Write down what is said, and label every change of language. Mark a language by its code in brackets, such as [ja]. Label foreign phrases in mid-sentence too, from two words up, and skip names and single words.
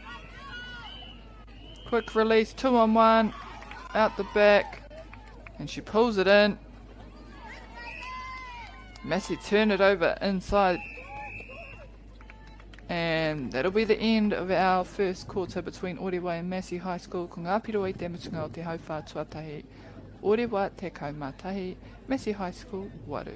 [en] Quick release, 2-on-1. Out the back. And she pulls it in. Massey turn it over inside. And that'll be the end of our first quarter between Orewa and Massey High School. [mi] Ko ngā piro i te mutunga o te hauwha tuatahi. Orewa te kaumatahi, Massey High School, waru.